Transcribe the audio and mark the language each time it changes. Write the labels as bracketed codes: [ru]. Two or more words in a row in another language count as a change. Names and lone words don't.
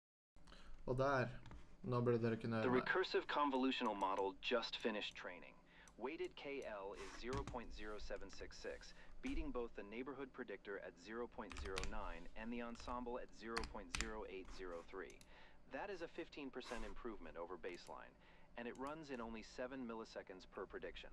[no] Og der. Nå burde dere kunne [en] The [no] høre meg. [en] recursive convolutional model just finished training. Weighted KL is 0.0766, beating both the neighborhood predictor at 0.09 and the ensemble at 0.0803. That is a 15% improvement over baseline, and it runs in only 7 milliseconds per prediction.